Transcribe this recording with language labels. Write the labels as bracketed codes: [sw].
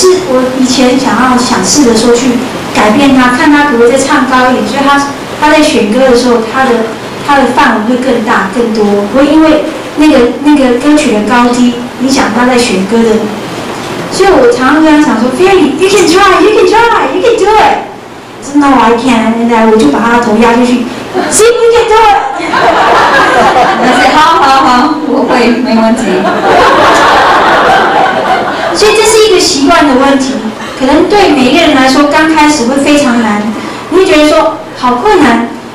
[zh] 我以前想试着说去改变他，看他可不可以再唱高一点，所以他在选歌的时候，他的范围会更大更多，不会因为那个歌曲的高低影响他在选歌的。所以我常常跟他讲说 [en] ，Baby, you can try, you can try, you can do it. No, I can't. [zh] 然后我就把他的头压进去 ， [en] See, you can do it. [zh] 他说好，我会，没问题。所以这是一个习惯的问题，可能对每一个人来说，刚开始会非常难，你会觉得说好困难。